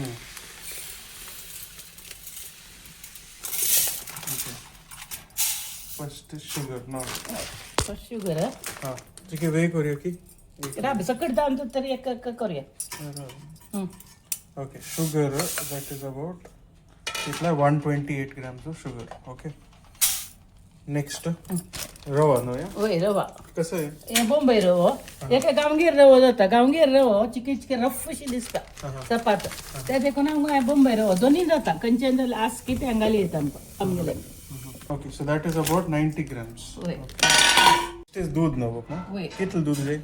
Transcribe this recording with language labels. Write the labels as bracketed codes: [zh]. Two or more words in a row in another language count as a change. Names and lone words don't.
[en] first sugar ना. first sugar [mr] हां ठीक आहे. वे करूया की [kok] राब सकट जावन तरी एक करूया. [en] Okay. Sugar that is about इतला 128 grams of sugar. Okay. [kok] नेक्स्ट रवा न्हू या? होय रवा. [mr] कसं आहे [kok] हे बॉम्बे रवो एक गांवगीर रवो जाता. गांवगीर रवो चिकी चिकी रफ अशी दिसता चपात त्या देखून हांव बॉम्बे रवो दोन्ही जाता खंयच्यान जाल्यार आस कितें घाली येता आमगेले. [en] Okay. So that is about 90 grams. [kok] होय. तेच दूध न्हू बपमा? होय. कितलं दूध जाय?